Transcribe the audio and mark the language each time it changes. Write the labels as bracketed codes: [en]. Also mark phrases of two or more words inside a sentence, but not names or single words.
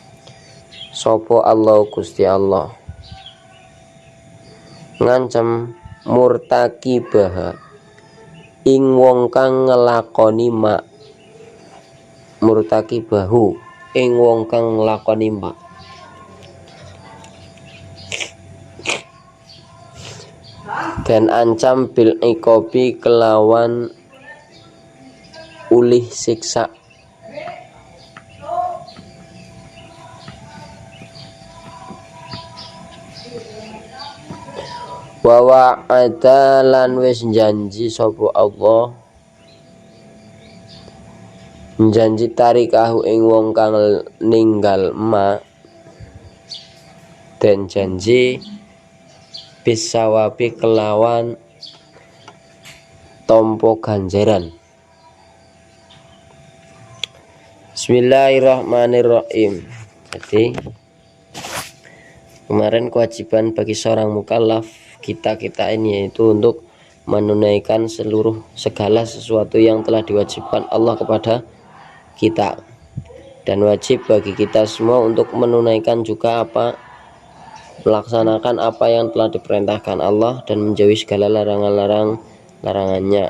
[jv] sapa Allah Gusti Allah ngancam murtakibaha ing wong kang ngelakoni ma, murtakibahu ing wong kang ngelakoni ma, dan ancam [ar] bil iqobi [jv] kelawan ulih siksa. [ar] Wa wa'ada [jv] lan wis janji sapa Allah, janji tarikahu ing wong kang ninggal ma, dan janji bisawabi kelawan tompo ganjaran. [ar] Bismillahirrahmanirrahim. [id] Jadi kemarin kewajiban bagi seorang mukallaf kita ini yaitu untuk menunaikan segala sesuatu yang telah diwajibkan Allah kepada kita, dan wajib bagi kita semua untuk menunaikan juga melaksanakan apa yang telah diperintahkan Allah dan menjauhi segala larangannya.